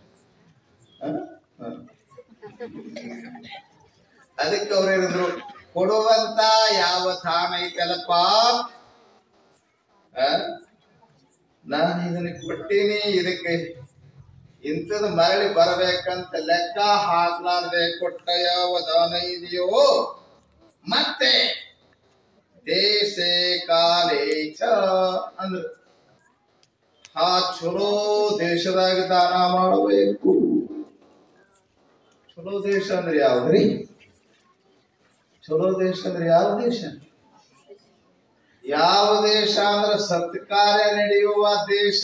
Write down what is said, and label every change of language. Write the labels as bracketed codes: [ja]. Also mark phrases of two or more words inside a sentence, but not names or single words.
[kn] ಅದಕ್ಕೆ ಅವ್ರು ಹೇಳಿದ್ರು, ಕೊಡುವಂತ ಯಾವ ದಾನ ಐತಲ್ಲಪ್ಪ, ನಾನು ಇದನ್ನ ಕೊಟ್ಟೀನಿ, ಇದಕ್ಕೆ ಇಂಥದ್ದು ಮರಳಿ ಬರಬೇಕಂತ ಲೆಕ್ಕ ಹಾಕ್ಲಾರ್ದೆ ಕೊಟ್ಟ ಯಾವ ದಾನ ಇದೆಯೋ, ಮತ್ತೆ [sa] ದೇಶೇ ಕಾಲೇ ಚ [kn] ಅಂದ್ರು. ಆ ಚಲೋ ದೇಶದಾಗ ದಾನ ಮಾಡಬೇಕು. ಚಲೋ ದೇಶ ಅಂದ್ರೆ ಯಾವ್ದ್ರಿ? ಚಲೋ ದೇಶ ಅಂದ್ರೆ ಯಾವ ದೇಶ? ಯಾವ ದೇಶ ಅಂದ್ರೆ ಸತ್ಕಾರ್ಯ ನಡೆಯುವ ದೇಶ.